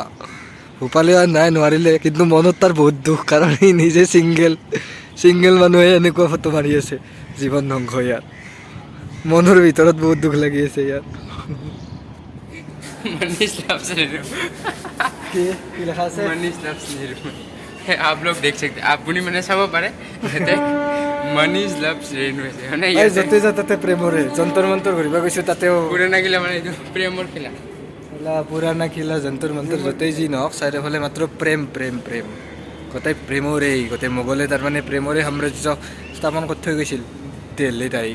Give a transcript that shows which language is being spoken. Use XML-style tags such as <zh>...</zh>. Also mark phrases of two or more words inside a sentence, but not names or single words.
<as>ভূপালে নাই নোৱাৰিলে, কিন্তু মনত তাৰ বহুত দুখ, কাৰণ সি নিজে ছিংগেল মানুহে এনেকুৱা ফটো মাৰি আছে। জীৱন ধ্বংস ইয়াত। মনৰ ভিতৰত বহুত দুখ লাগি আছে ইয়াত। কি লেখা আছে?</as> <hi>आप लोग देख सकते,</hi> <as>আপুনি মানে চাব পাৰে মনীষ লাভছ ৰেণু আছে মানে য'তে যাতে প্ৰেমৰে যন্তৰ মন্তৰ ঘূৰিব গৈছোঁ, তাতেও পুৰণা কিলা মানে এইটো প্ৰেমৰ কিলা। পুৰাণা কিলা যন্তৰ মন্তৰ য'তেই যি নহওক, চাৰিওফালে মাত্ৰ প্ৰেম প্ৰেম প্ৰেম। গোটেই প্ৰেমৰে, গোটেই মোগলে তাৰমানে প্ৰেমৰে সাম্ৰাজ্য স্থাপন কৰি থৈ গৈছিল দিল্লীত আহি।</as>